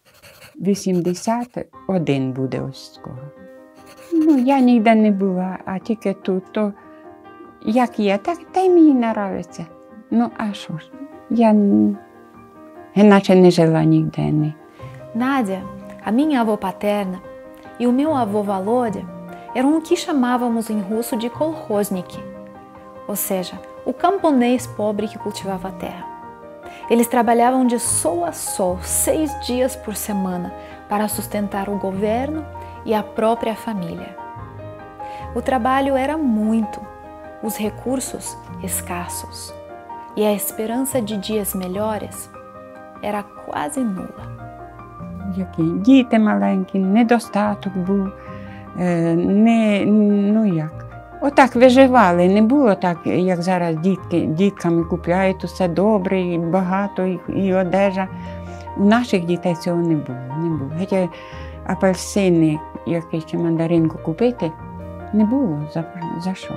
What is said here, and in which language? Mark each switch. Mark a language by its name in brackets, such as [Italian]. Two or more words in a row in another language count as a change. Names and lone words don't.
[Ukrainian] 81 буде ось скоро. Я ніде не була, а тільки тут. То як є, так та й мені подобається. А що ж, я іначе не жила ніде. [Portuguese] Nádia, a minha avó paterna, e o meu avô Volodya eram o que chamávamos em russo de kolkhoznik, ou seja, o camponês pobre que cultivava a terra. Eles trabalhavam de sol a sol, 6 dias por semana, para sustentar o governo e a própria família. O trabalho era muito, os recursos escassos, e a esperança de dias melhores era quase nula. [Ukrainian] Діти маленькі, недостаток був, Отак виживали, не було так, як зараз дітками купляють, усе добре, і багато, і одежа. У наших дітей цього не було. Хоча апельсини, якийсь чи мандаринку купити, не було за що.